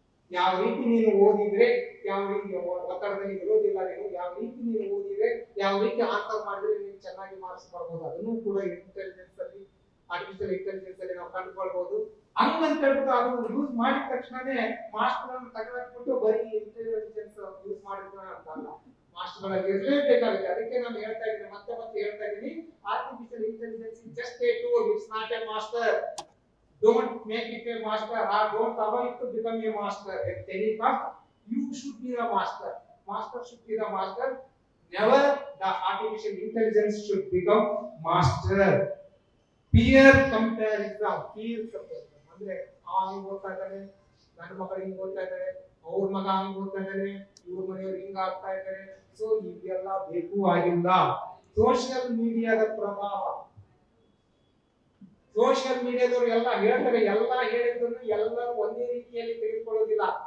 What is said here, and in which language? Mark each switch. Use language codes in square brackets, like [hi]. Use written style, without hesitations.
[kn] ಯಾವ ರೀತಿ ನೀನು ಓದಿದ್ರೆ ಯಾವ ರೀತಿ ಒತ್ತಡದಲ್ಲಿ ಇರೋದಿಲ್ಲ, ನೀನು ಯಾವ ರೀತಿ ನೀನು ಓದಿದ್ರೆ ಯಾವ ರೀತಿ ಆನ್ಸರ್ ಮಾಡಿದ್ರೆ ನೀನು ಚೆನ್ನಾಗಿ ಮಾರ್ಕ್ಸ್ ಬರ್ಬೋದು, ಅದನ್ನು ಕೂಡ ಇಂಟೆಲಿಜೆನ್ಸ್ ಅಲ್ಲಿ ಆರ್ಟಿಫಿಷಿಯಲ್ ಇಂಟೆಲಿಜೆನ್ಸ್ ಅಲ್ಲಿ ನಾವು ಕಂಡುಕೊಳ್ಬಹುದು. ಹಂಗಂತ ಹೇಳ್ಬಿಟ್ಟು ಅದು ಯೂಸ್ ಮಾಡಿದ ತಕ್ಷಣನೇ ಮಾಸ್ಟರ್ ಅನ್ನು ತಗೊಂಡ್ಬಿಟ್ಟು ಬರೀ ಇಂಟೆಲಿಜೆನ್ಸ್ ಯೂಸ್ ಮಾಡಿದ್ರೆ ಅಂತ ಅಲ್ಲ, ಮಾಸ್ಟರ್ ಗಳಲ್ಲಿ ಇರಲೇಬೇಕಾಗುತ್ತೆ. ಅದಕ್ಕೆ ನಾನು ಹೇಳ್ತಾ ಇದ್ದೀನಿ, [en] ಮತ್ತೆ ಹೇಳ್ತಾ ಇದ್ದೀನಿ, artificial intelligence is just a tool, it's not a master. Don't make it a master or don't allow it to become a master at any cost. You should be the master. Master should be the master. Never the artificial intelligence should become master. Peer comparison. [kn] ಅಂದ್ರೆ ಹಿಂಗ್ ಓದ್ತಾ ಇದ್ದಾರೆ, ನನ್ನ ಮಕ್ಕಳು ಹಿಂಗ್ ಓದ್ತಾ ಇದ್ದಾರೆ, ಅವ್ರ ಮಗ ಹಂಗ್ ಓದ್ತಾ ಇದ್ದಾರೆ, ಇವ್ರ ಮನೆಯವ್ರು ಹಿಂಗ್ ಆಗ್ತಾ ಇದ್ದಾರೆ. ಸೊ ಇವೆಲ್ಲ ಬೇಕು ಆಗಿಲ್ಲ. ಸೋಷಿಯಲ್ ಮೀಡಿಯಾದ ಪ್ರಭಾವ, ಸೋಷಿಯಲ್ ಮೀಡಿಯಾದವರು ಎಲ್ಲ ಹೇಳ್ತಾರೆ, ಎಲ್ಲ ಹೇಳಿದ್ದನ್ನು ಎಲ್ಲರೂ ಒಂದೇ ರೀತಿಯಲ್ಲಿ ತೆಗೆದುಕೊಳ್ಳೋದಿಲ್ಲ.